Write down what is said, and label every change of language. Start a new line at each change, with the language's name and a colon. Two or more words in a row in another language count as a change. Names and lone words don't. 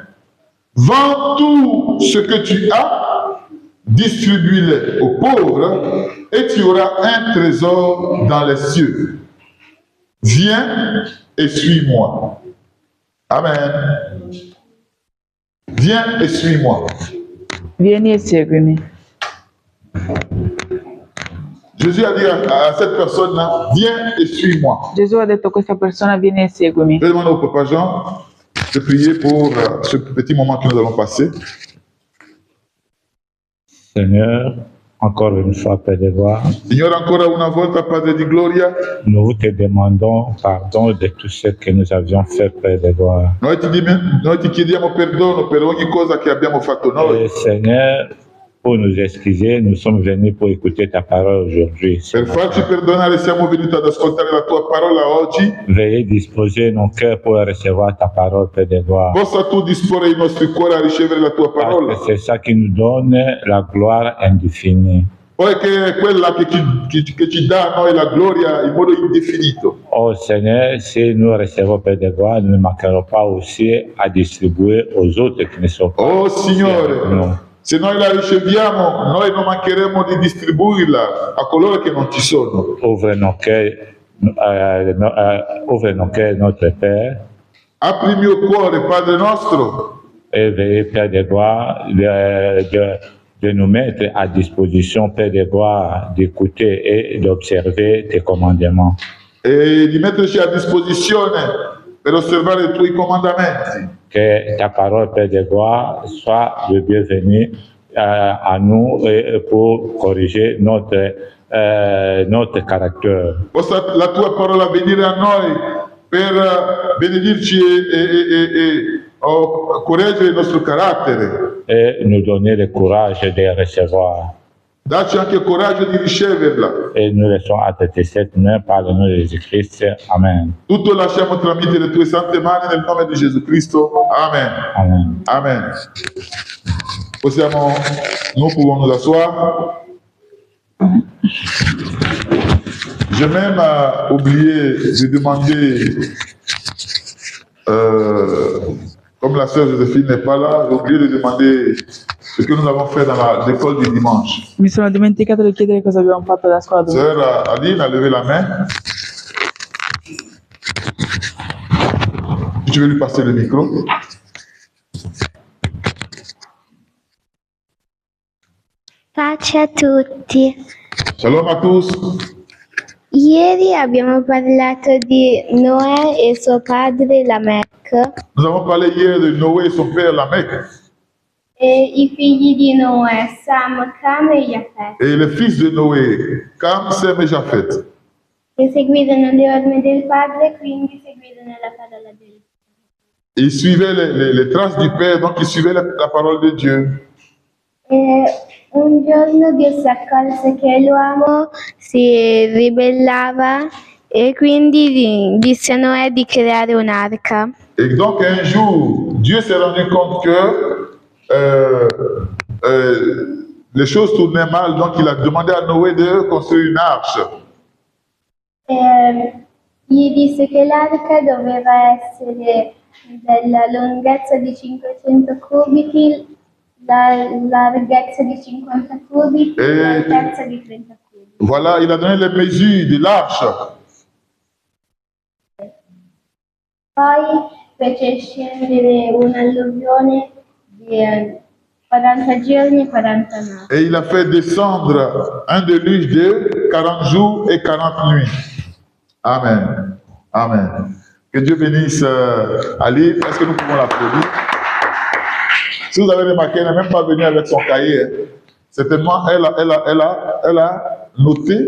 French: Vends tout ce que tu as, distribue-le aux pauvres, et tu auras un trésor dans les cieux. Viens et suis-moi. Amen. Viens et suis-moi.
Italian: Vieni e seguimi.
French: Jésus a dit à cette personne-là, viens et suis-moi.
Italian: Gesù ha detto a questa persona, vieni e seguimi.
French: Je demande au Papa Jean de prier pour ce petit moment que nous allons passer. Seigneur, encore une fois, Père de gloire,
Italian: Signore, ancora una volta, Padre di gloria,
French: nous te demandons pardon de tout ce que nous avions fait, Père de gloire.
Italian: noi ti chiediamo perdono per ogni cosa che abbiamo fatto noi.
French: Et Seigneur, pour nous excuser, nous sommes venus pour écouter ta parole aujourd'hui.
Italian: Per farci perdonare siamo venuti ad ascoltare la tua parola oggi.
French: Veuillez disposer nos cœurs pour recevoir ta parole, Père de gloire.
Italian: Possa tu disporre i nostri cuori a ricevere la tua
French: Parce
Italian: parola.
French: que c'est ça qui nous donne la gloire indéfinie.
Italian: Poiché è quella che ci dà a noi la gloria in modo indefinito.
French: Oh Seigneur, si nous recevons, Père de gloire, nous ne manquerons pas aussi à distribuer aux autres qui ne sont pas
Italian: Oh
French: avec
Italian: Signore,
French: nous.
Italian: se noi la riceviamo, noi non mancheremo di distribuirla a coloro che non ci sono.
French: Ouvre nos cœurs, notre Père,
Italian: Apri il mio cuore, Padre nostro,
French: et veuillez, Père de gloire, de nous mettre à disposition, Père de gloire, d'écouter et d'observer tes commandements.
Italian: e di metterci a disposizione per osservare i tuoi comandamenti.
French: Que ta parole, Père de gloire, soit le bienvenu à nous et pour corriger notre caractère.
Italian: Possa la tua parola venire a noi per benedirci e correggere il nostro carattere.
French: Et nous donner le courage de recevoir.
Italian: Dacci anche il coraggio di riceverla.
French: Et nous laissons à tes cette main par le nom de Jésus-Christ. Amen.
Italian: Tutto lasciamo tramite le tue sante mani nel nome di Gesù Cristo. Amen. Amen. Amen.
French: Nous pouvons nous asseoir. J'ai même oublié de demander, comme la sœur Joséphine n'est pas là, j'ai oublié de demander ce que nous avons fait dans l'école du dimanche.
Italian: Mi sono dimenticato di chiedere cosa abbiamo fatto alla scuola domenica.
French: Sœur Aline a levé la main. Tu veux lui passer le micro?
Italian: Pace a tutti.
French: Shalom à tous.
Italian: Ieri abbiamo parlato di Noè e suo padre Lamech.
French: Nous avons parlé hier de Noé et son père Lamech.
Italian: E i figli di Noè, Sam, Cam e Jafet,
French: Et les fils de Noé, Cam, Sem et Japheth.
Italian: che seguirono le orme del padre, quindi seguirono la parola del
French: Ils suivaient les traces du Père, donc ils suivaient la parole de Dieu.
Italian: E un giorno Dio si accorse che l'uomo si ribellava e quindi disse a Noè di creare un'arca.
French: Et donc un jour, Dieu s'est rendu compte que les choses tournaient mal, donc il a demandé à Noé de construire une arche.
Italian: E gli disse che l'arca doveva essere della lunghezza di 500 cubiti, la larghezza di 50 cubiti e l'altezza di 30 cubiti.
French: Voilà, il a donné les mesures de l'arche.
Italian: Poi fece scendere un'alluvione di 40 giorni e 40 notti.
French: Et il a fait descendre un déluge de 40 jours et 40 nuits. Amen. Amen. Que Dieu bénisse Ali. Est-ce que nous pouvons l'applaudir? Si vous avez remarqué, elle n'est même pas venue avec son cahier. Hein. Certainement, elle a noté.